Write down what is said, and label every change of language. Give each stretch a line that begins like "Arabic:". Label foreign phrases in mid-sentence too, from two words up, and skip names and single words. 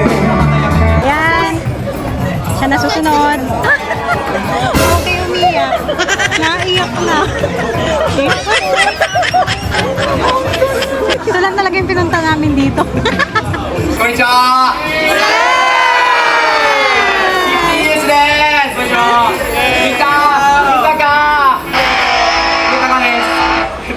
Filipino: Yan. Siya na susunod. Okay, umiyak. Naiyak na. Ito lang talaga yung pinunta namin dito.
Japanese: Konnichiwa! TBS です！こんにちは！見たか！見たかです！